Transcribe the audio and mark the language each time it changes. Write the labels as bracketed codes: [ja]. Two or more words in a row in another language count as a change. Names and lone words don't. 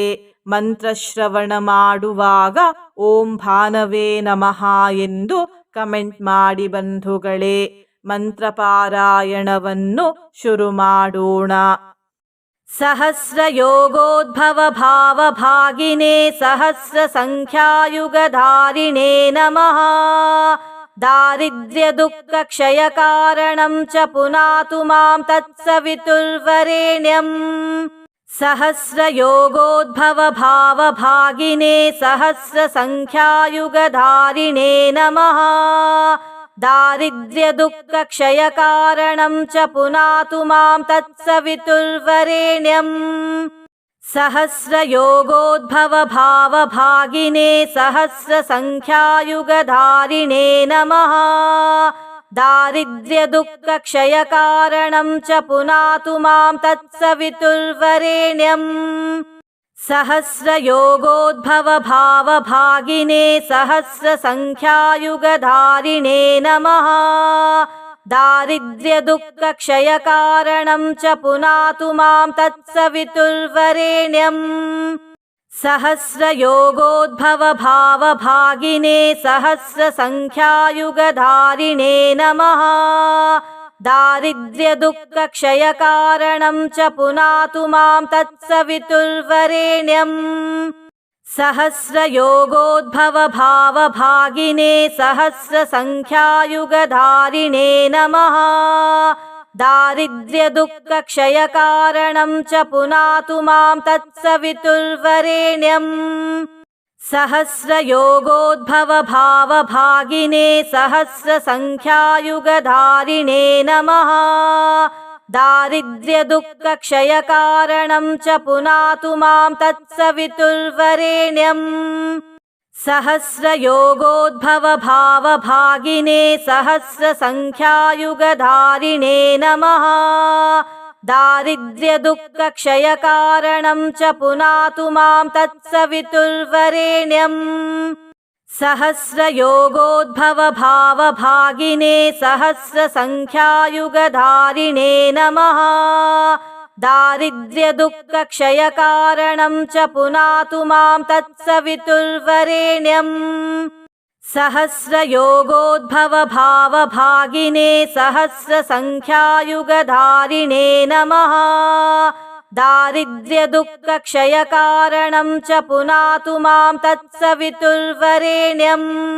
[kn] ಮಂತ್ರಶ್ರವಣ ಮಾಡುವಾಗ [sa] ಓಂ ಭಾನವೇ ನಮಃ [kn] ಎಂದು ಕಮೆಂಟ್ ಮಾಡಿ ಬಂಧುಗಳೇ. ಮಂತ್ರಪಾರಾಯಣವನ್ನು ಶುರು ಮಾಡೋಣ. [sa] ಸಹಸ್ರ ಯೋಗೋದ್ಭವ ಭಾವ ಭಾಗಿನೇ ಸಹಸ್ರ ಸಂಖ್ಯಾಯುಗಧಾರಿಣೇ ನಮಃ. ದಾರಿದ್ರ್ಯ ದುಃಖ ಕ್ಷಯ ಕಾರಣಂ ಚ ಪುನಾತು ಮಾಂ ತತ್ಸವಿತುರ್ವರೇಣ್ಯಂ. ಸಹಸ್ರ ಯೋಗೋದ್ಭವ ಭಾವ ಭಾಗಿನೇ ಸಹಸ್ರ ಸಂಖ್ಯಾಯುಗಧಾರಿಣೇ ನಮಃ. ದಾರಿದ್ರ್ಯ ದುಃಖ ಕ್ಷಯ ಕಾರಣಂ ಚ ಪುನಾತು ಮಾಂ ತತ್ಸವಿತುರ್ವರೇಣ್ಯಂ. ಸಹಸ್ರ ಯೋಗೋದ್ಭವ ಭಾವ ಭಾಗಿನೇ ಸಹಸ್ರ ಸಂಖ್ಯಾಯುಗಧಾರಿಣೇ ನಮಃ. ದಾರಿದ್ರ್ಯ ದುಃಖ ಕ್ಷಯ ಕಾರಣಂ ಚ ಪುನಾತು ಮಾಂ ತತ್ಸವಿತುರ್ವರೇಣ್ಯಂ. ಸಹಸ್ರ ಯೋಗೋದ್ಭವ ಭಾವ ಭಾಗಿನೇ ಸಹಸ್ರ ಸಂಖ್ಯಾಯುಗಧಾರಿಣೇ ನಮಃ. ದಾರಿದ್ರ್ಯ ದುಃಖ ಕ್ಷಯ ಕಾರಣಂ ಚ ಪುನಾತು ಮಾಂ ತತ್ಸವಿತುರ್ವರೇಣ್ಯಂ. ಸಹಸ್ರ ಯೋಗೋದ್ಭವ ಭಾವ ಭಾಗಿನೇ ಸಹಸ್ರ ಸಂಖ್ಯಾಯುಗಧಾರಿಣೇ ನಮಃ. ದಾರಿದ್ರ್ಯ ದುಃಖ ಕ್ಷಯ ಕಾರಣಂ ಚ ಪುನಾತು ಮಾಂ ತತ್ಸವಿತುರ್ವರೇಣ್ಯಂ. ಸಹಸ್ರ ಯೋಗೋದ್ಭವ ಭಾವ ಭಾಗಿನೇ ಸಹಸ್ರ ಸಂಖ್ಯಾಯುಗಧಾರಿಣೇ ನಮಃ. ದಾರಿದ್ರ್ಯ ದುಃಖ ಕ್ಷಯ ಕಾರಣಂ ಚ ಪುನಾತು ಮಾಂ ತತ್ಸವಿತುರ್ವರೇಣ್ಯಂ. ಸಹಸ್ರ ಯೋಗೋದ್ಭವ ಭಾವ ಭಾಗಿನೇ ಸಹಸ್ರ ಸಂಖ್ಯಾಯುಗಧಾರಿಣೇ ನಮಃ. ದಾರಿದ್ರ್ಯ ದುಃಖ ಕ್ಷಯ ಕಾರಣಂ ಚ ಪುನಾತು ಮಾಂ ತತ್ಸವಿತುರ್ವರೇಣ್ಯಂ. ಸಹಸ್ರ ಯೋಗೋದ್ಭವ ಭಾವ ಭಾಗಿನೇ ಸಹಸ್ರ ಸಂಖ್ಯಾಯುಗಧಾರಿಣೇ ನಮಃ. ದಾರಿದ್ರ್ಯ ದುಃಖ ಕ್ಷಯ ಕಾರಣಂ ಚ ಪುನಾತು ಮಾಂ ತತ್ಸವಿತುರ್ವರೇಣ್ಯಂ. ಸಹಸ್ರ ಯೋಗೋದ್ಭವ ಭಾವ ಭಾಗಿನೇ ಸಹಸ್ರ ಸಂಖ್ಯಾಯುಗಧಾರಿಣೇ ನಮಃ. ದಾರಿದ್ರ್ಯ ದುಃಖ ಕ್ಷಯ ಕಾರಣಂ ಚ ಪುನಾತು ಮಾಂ ತತ್ಸವಿತುರ್ವರೇಣ್ಯಂ. सहस्रयोगोद्भवभावभागिने सहस्रसङ्ख्यायुगधारिणे नमः। दारिद्र्यदुःखक्षयकारणं च पुनातु मां तत्सवितुर्वरेण्यम्।